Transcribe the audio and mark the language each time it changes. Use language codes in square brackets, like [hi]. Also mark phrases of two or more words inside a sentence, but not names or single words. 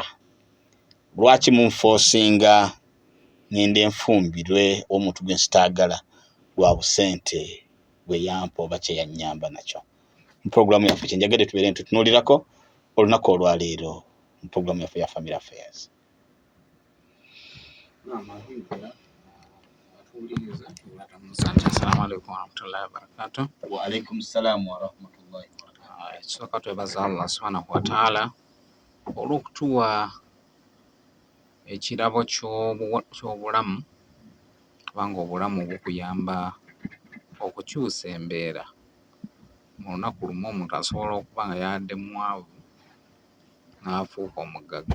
[lg] Lwaki munfoosinga ngende nfumbirwe omuntu gwe nsitaagala lwa busente bwe yampa oba kye yannyamba nakyo? Mu programu yaffe kye njagadde tubeere ntutunuulirako olunaku olwaleero mu program yaffe ya Family Affairs. [ar] السلام عليكم ورحمة الله وبركاته. وعليكم السلام ورحمة الله وبركاته. [lg] Tusooka twebaza Allah [ar] سبحانه وتعالى [lg] olw'okutuwa ekirabo ky'obulamu, kubanga obulamu bukuyamba okukyusa embeera. Mu lunaku lumu omuntu asobola okuba nga yadde mwavu n'afuuka omugagga.